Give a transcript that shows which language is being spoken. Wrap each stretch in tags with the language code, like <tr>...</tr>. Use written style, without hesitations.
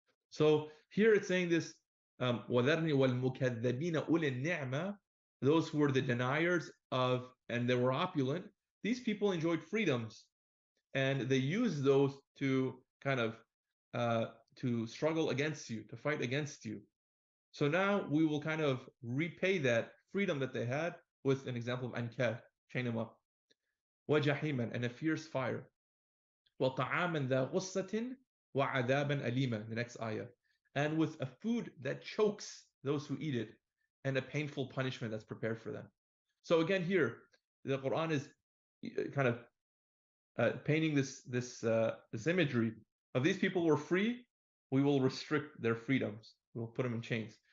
<en>So here it's saying this,</en> <ar>وَذَرْنِي وَالْمُكَذَّبِينَ أُولِي النِّعْمَةِ,</ar> <en>those who were the deniers of, and they were opulent, these people enjoyed freedoms, and they used those to kind of to struggle against you, to fight against you. So now we will kind of repay that freedom that they had with an example of ankal, chain them up.</en> <ar>وَجَحِيمًا,</ar> <en>and a fierce fire.</en> <ar>وَطَعَامًا ذَا غُصَّةٍ وَعَذَابًا أَلِيمًا,</ar> <en>the next ayah. And with a food that chokes those who eat it, and a painful punishment that's prepared for them. So again here, the Quran is kind of painting this imagery of these people were free, we will restrict their freedoms. We'll put them in chains.</en>